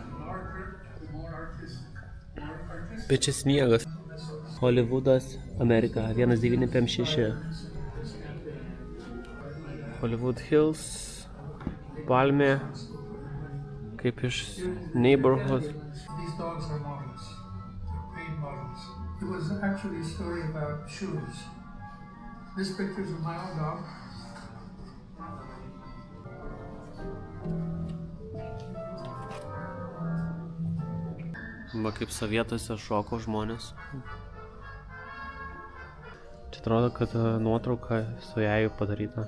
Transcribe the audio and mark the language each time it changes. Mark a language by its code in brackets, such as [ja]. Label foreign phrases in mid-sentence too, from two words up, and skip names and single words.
[lt] Bet čia sniegas. Hollywoodas, Amerika, 1956. Hollywood Hills, Palmė, kaip iš Neighborhood. [en] dogs are models. They're paid models. It was actually a story about shoes. This picture is of my own dog. [lt] Va kaip sovietuose šoko žmonės. Čia atrodo, kad nuotrauka su jai padaryta.